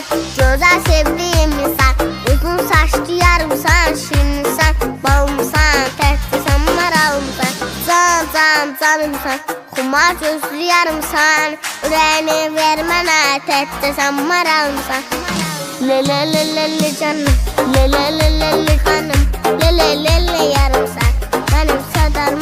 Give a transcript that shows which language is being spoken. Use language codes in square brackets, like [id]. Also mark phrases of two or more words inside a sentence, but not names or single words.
[az] Gözəl sevdiyim insan, uzun saçlı yarımsan, şirinsən, balımsan, təhtisən, maralımsan, canımsan, kumar gözlü yarımsan, ürəyini ver mənə, təhtisən, maralımsan. [tr] Le le le le le canım, le le le le le hanım, le le le le yarım sen, benim sadarım.